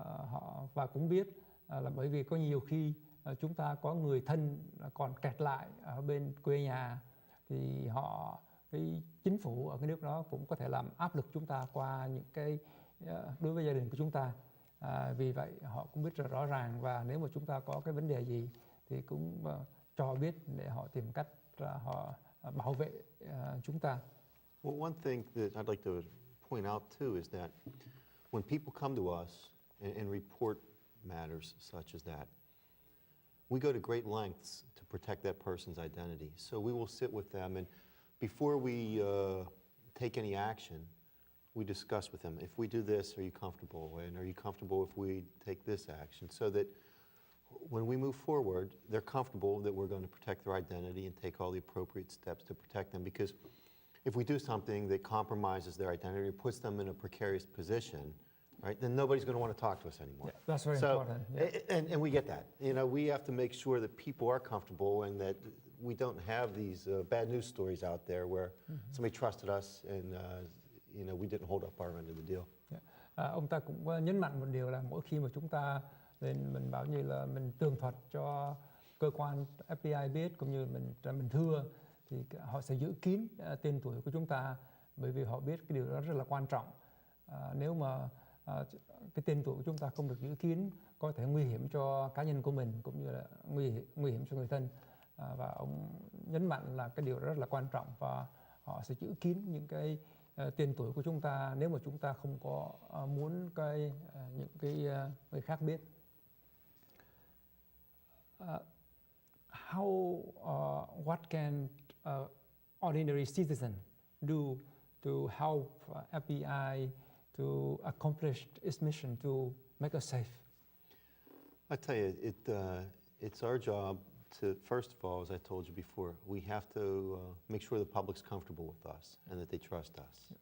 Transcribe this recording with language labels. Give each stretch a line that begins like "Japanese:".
Vietnamese: họ và cũng biết là bởi vì có nhiều khi chúng ta có người thân còn kẹt lại ở bên quê nhà thì cái chính phủ ở cái nước đó cũng có thể làm áp lực chúng ta qua những cái đối với gia đình của chúng ta. Vì vậy họ cũng biết rõ ràng, và nếu mà chúng ta có cái vấn đề gì thì cũng cho biết để họ tìm cách họ bảo vệ chúng ta.
English: Well, one thing that I'd like to point out too is that when people come to us and report matters such as that, we go to great lengths to protect that person's identity. So we will sit with them, and before we take any action, we discuss with them, if we do this, are you comfortable? And are you comfortable if we take this action? So that when we move forward, they're comfortable that we're going to protect their identity and take all the appropriate steps to protect them. Because if we do something that compromises their identity or puts them in a precarious position, right, then nobody's going to want to talk to us anymore. Yeah, that's very important. Yeah. And we get that. You know, we have to make sure that people are comfortable and that we don't have these bad news stories out there where somebody trusted us and you know, we didn't hold up our end of the deal. Yeah.
Vietnamese: Ông ta cũng nhấn mạnh một điều là mỗi khi mà chúng ta lên mình bảo như là mình tường thuật cho cơ quan FBI biết cũng như mình thưa thì họ sẽ giữ kín tên tuổi của chúng ta, bởi vì họ biết cái điều đó rất là quan trọng. Nếu mà cái tên tuổi của chúng ta không được giữ kín có thể nguy hiểm cho cá nhân của mình cũng như là nguy hiểm cho người thân, và ông nhấn mạnh là cái điều đó rất là quan trọng và họ sẽ giữ kín những cái tên tuổi của chúng ta nếu mà chúng ta không có muốn những cái người khác biết.
English: What can ordinary citizen do to help FBI to accomplish its mission to make us safe? I tell you, it's our job to, first of all, as I told you before, we have to make sure the public's comfortable with us and that they trust us.